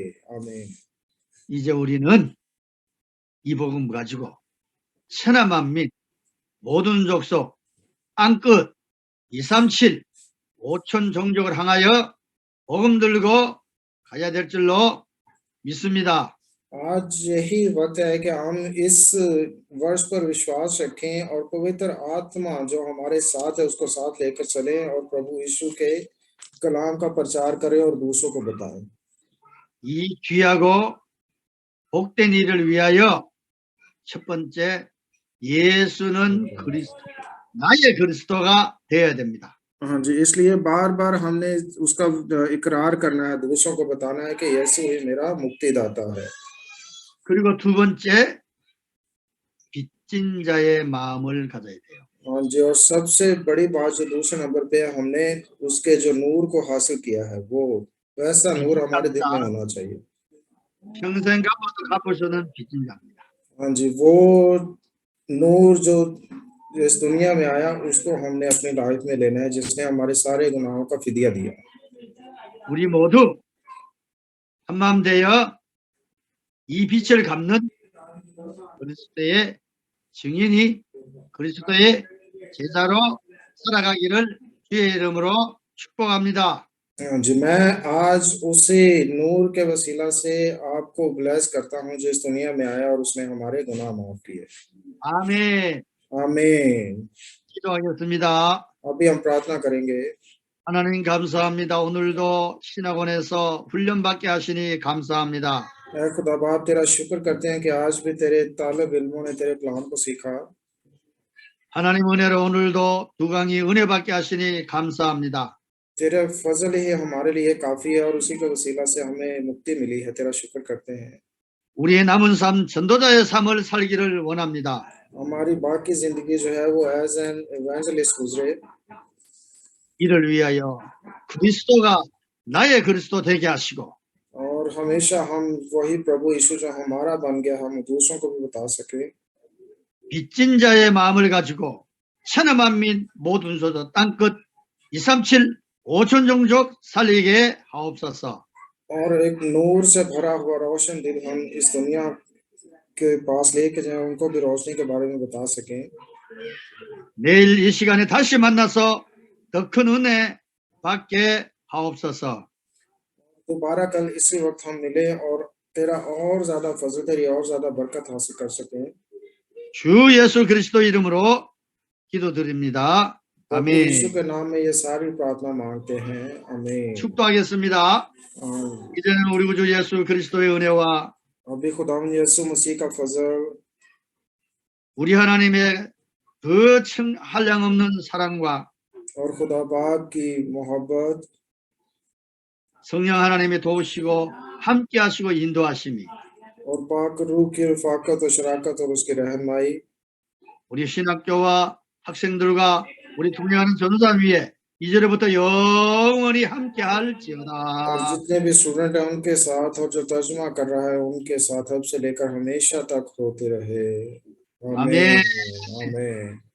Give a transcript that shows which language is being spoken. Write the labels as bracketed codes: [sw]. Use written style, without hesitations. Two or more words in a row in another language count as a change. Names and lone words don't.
[hi] आमीन। [ko] 이제 우리는 이 복음 가지고 천하 만민 모든 족속 땅끝 237 5천 종족을 향하여 복음 들고 가야 될 줄로 믿습니다. [hi] आज यही वक्त है कि हम इस वर्ष पर विश्वास रखें और पवित्र आत्मा जो हमारे साथ है उसको साथ लेकर चलें और प्रभु यीशु के कलाम का प्रचार करें और दूसरों को बताएं। [ko] 이 귀하고 복된 일을 위하여 첫 번째 예수는 그리스도, 나의 그리스도가 되어야 됩니다. [hi] हाँ जी, इसलिए बार बार हमने उसका इकरार करना है, दूसरों को बताना है कि यीशु ही मेरा मुक्तिदाता है। [ko] 그리고 두 번째 빚진 자의 마음을 가져야 돼요. [hi] हाँ जी, और सबसे बड़ी बात जो दूसरे नंबर पे है, हमने उसके जो नूर को हासिल किया है वो वैसा नूर हमारे दिल में होना चाहिए। [ko] 평생 갚아도 갚을 수 없는 빚진 자입니다. [hi] हाँ जी, वो नूर जो इस दुनिया में आया उसको हमने अपनी लाइफ में लेना है, जिसने हमारे सारे गुनाहों का फिदिया दिया। [ko] 우리 모두 한마음 되어 이 빛을 갚는 그리스도의 증인이 그리스도의 제자로 살아가기를 주의 이름으로 축복합니다. [hi] जी मैं आज उसी नूर के वसीला से आपको ब्लेस करता हूँ जो इस दुनिया में आया और उसने हमारे गुनाह माफ किए। [ko] 아멘. [hi] आमीन। [ko] 기도하겠습니다. [hi] अभी हम प्रार्थना करेंगे। [ko] 하나님 감사합니다. 오늘도 신학원에서 훈련받게 하시니 감사합니다. [hi] ऐ खुदा बाप तेरा शुक्र करते हैं कि आज भी तेरे तालिब इल्मों ने तेरे कलाम को सीखा। [ko] 하나님 은혜로 오늘도 두 강이 은혜받게 하시니 감사합니다. [hi] तेरा फजल ही हमारे लिए काफी है और उसी के वसीला से हमें मुक्ति मिली है। तेरा शुक्र करते हैं। [ko] 우리의 남은 삶 전도자의 삶을 살기를 원합니다. [hi] हमारी बाकी जिंदगी जो है वो [en] as an evangelist [hi] गुजरे [ko] 이를 위하여 그리스도가 나의 그리스도 되게 하시고 [hi] और हमेशा हम वही प्रभु यीशु जो हमारा बन गया हम दूसरों को भी बता सके। [ko] 빚진 자의 마음을 가지고 천하만 민 모든 소도 땅끝 237 5천 종족 살리게 하옵소서. [hi] और एक नूर से भरा हुआ रोशन दिल हम इस दुनिया के पास लेके जाएं, उनको भी रोशनी के बारे में बता सकें। [ko] 내일 이 시간에 다시 만나서 더 큰 은혜 받게 하옵소서. [hi] दोबारा कल इसी वक्त हम मिले और तेरा और ज्यादा फजल तेरी और ज्यादा बरकत हासिल कर सकें। [ko] 주 예수 그리스도 이름으로 기도드립니다. [hi] प्रभु [ko] 아멘. [hi] यीशु के नाम में ये सारी प्रार्थना मांगते हैं। आमीन। [ko] 축도하겠습니다. [hi] आमीन। [ko] 이제는 우리 구주 예수 그리스도의 은혜와 [hi] अभी खुदावंद यीशु मसीह का फजल [ko] 우리 하나님의 그 한량없는 사랑과 [hi] और खुदा बाप की मोहब्बत [ko] 성령 하나님이 도우시고 함께 하시고 인도하심이 [hi] और पाक रूह की रफाकत और शराकत और उसकी रहनुमाई [ko] 우리 신학교와 학생들과 우리 동행하는 전도자 위에 이제부터 영원히 함께 [hi] और [ko] 할지어다. [hi] जितने भी स्टूडेंट हैं उनके साथ और जो तर्जुमा कर रहा है उनके साथ अब से लेकर हमेशा तक होते रहे। आमीन। आमीन। आमीन।